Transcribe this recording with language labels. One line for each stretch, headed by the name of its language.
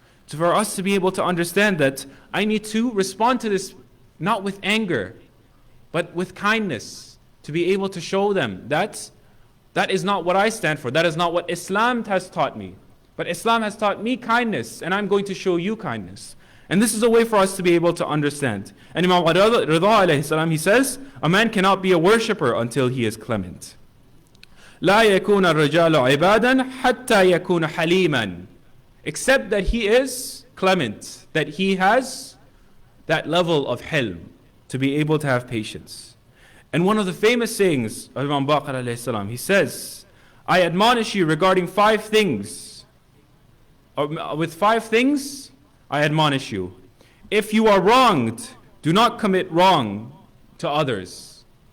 English: So for us to be able to understand that I need to respond to this not with anger, but with kindness, to be able to show them that that is not what I stand for, that is not what Islam has taught me. But Islam has taught me kindness, and I'm going to show you kindness. And this is a way for us to be able to understand. And Imam Rida alayhi salam, he says, a man cannot be a worshipper until he is clement.
Arabic: لا يكون الرجال عبادا حتى يكون حليما.
English: Except that he is clement, that he has that level of hilm, to be able to have patience. And one of the famous sayings of Imam Bakar alayhi salam, he says, I admonish you regarding 5 things. With 5 things, I admonish you. If you are wronged, do not commit wrong to others.